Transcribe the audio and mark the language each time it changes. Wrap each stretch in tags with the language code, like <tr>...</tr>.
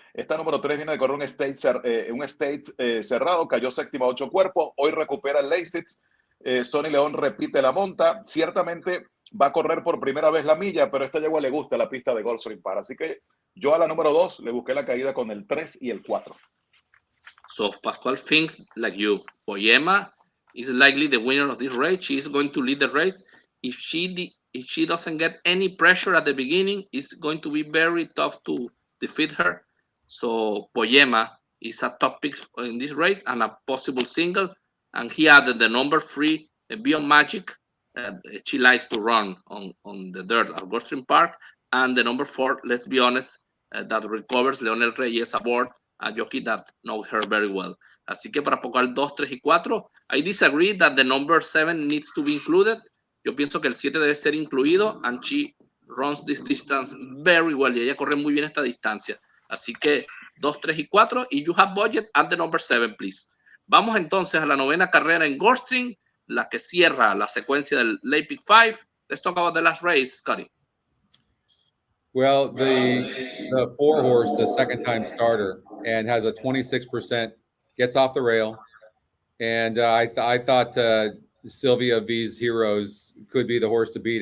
<es>Esta número 3 viene de correr un state cerrado, cayó séptima, 8 cuerpos. Hoy recupera el Lasix. Sonny León repite la monta. Ciertamente va a correr por primera vez la milla, pero a esta yegua le gusta la pista de Gulfstream Park. Así que yo a la número 2 le busqué la caída con el 3 y el 4.</es> <en>So Pascual thinks like you. Poema is likely the winner of this race. She is going to lead the race. If she doesn't get any pressure at the beginning, it's going to be very tough to defeat her. So Poema is a top pick in this race and a possible single. And he added the number 3, Beyond Magic. She likes to run on the dirt at Gulfstream Park. And the number 4, let's be honest, that recovers Leonel Reyes aboard, a jockey that knows her very well.</en> <es>Así que para Pascual 2, 3 y 4,</es> <en>I disagree that the number 7 needs to be included.</en> <es>Yo pienso que el 7 debe ser incluido,</es> <en>and she runs this distance very well.</en> <es>Y ella corre muy bien esta distancia. Así que 2, 3 y 4, y</es> <en>you have budget at the number 7, please.</en> <es>Vamos entonces a la 9ª carrera en Gulfstream, la que cierra la secuencia del Late Pick 5.</es> <en>Let's talk about the last race, Scotty. Well, the 4 horse, the second-time starter, and has a 26%, gets off the rail. And I thought Sylvia V's Heroes could be the horse to beat.</en>